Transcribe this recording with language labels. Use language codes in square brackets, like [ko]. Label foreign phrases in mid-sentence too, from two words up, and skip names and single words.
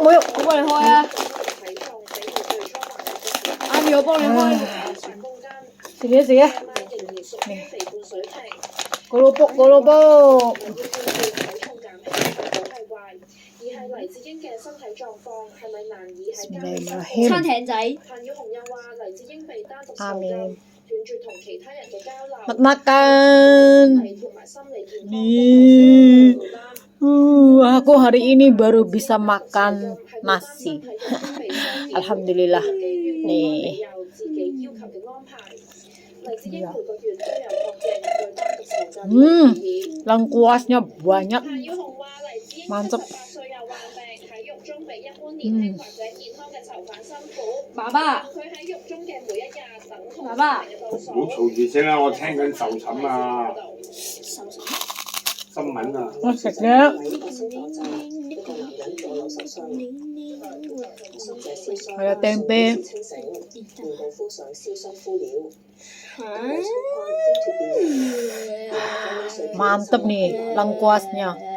[yue] 我幫你開啊！阿咪，我幫你開。食嘢。kerupuk。餐艇仔。 [id] Amin. Makan. Nih. Aku hari ini baru bisa makan nasi. Alhamdulillah. Nih. Ya. Lengkuasnya banyak. Mantap. [yue] 爸爸，爸爸，唔好嘈住聲啦！我聽緊受審啊，新聞啊。我食嘅。係啊 ，tempe。 [id] Mantap nih lengkuasnya.